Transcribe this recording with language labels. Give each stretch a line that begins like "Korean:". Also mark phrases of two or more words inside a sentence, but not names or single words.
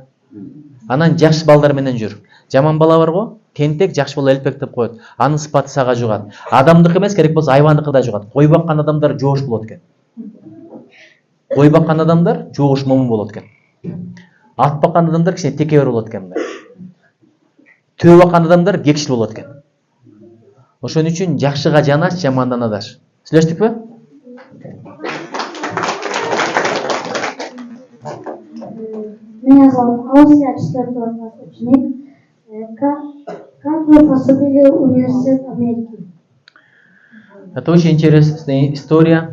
Kazakh: Анан жақсы балдарменен жүр. Жаман бала бар ғой, тентек, жақсы бала әлпек деп қояды. Аны сыпаты саға жұғады. Адамдық емес, керек болса айвандыққа да жұғады. Қой баққан адамдар жоғыш болады екен. Қой баққан адамдар жоғыш момын болады екен. Ат баққан адамдар кішкене текебер болады екен. Тө баққан адамдар кекшіл болады екен.
Kyrgyz: Ошон үчүн жакшыга жанаш, жамандан адаш. Сүйлөштүк бе?
Russian: Меня зовут Алла, я 4 класс ученик. Как вы поступили в университет Америки? Это очень интересная история.